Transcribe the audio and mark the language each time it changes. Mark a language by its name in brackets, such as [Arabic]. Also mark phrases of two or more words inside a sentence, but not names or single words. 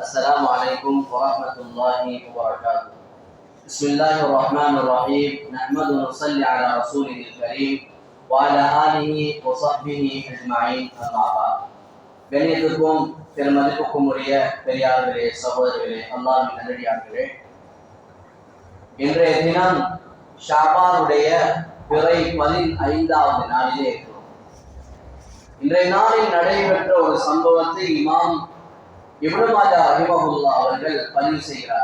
[Arabic] السلام عليكم ورحمة الله وبركاته. بسم الله الرحمن الرحيم. نحمد ونصلي على رسوله الكريم وعلى آله وصحبه أجمعين. أما بعد. [Tamil] கணியத்துக்கும் பெருமதிப்புக்கும் உரிய பெரியார்களே, சகோதரர்களே, அல்லாஹ்வின் நல்லடியார்களே, இன்றைய தினம் ஷாபானுடைய பிறை 15வது நாளிலே இருக்கிறோம். இன்றைய நாளில் நடைபெற்ற ஒரு சம்பவத்தை இமாம் இப்னு மாஜா ரஹிமஹுல்லாஹ் அவர்கள் பதிவு செய்கிறார்.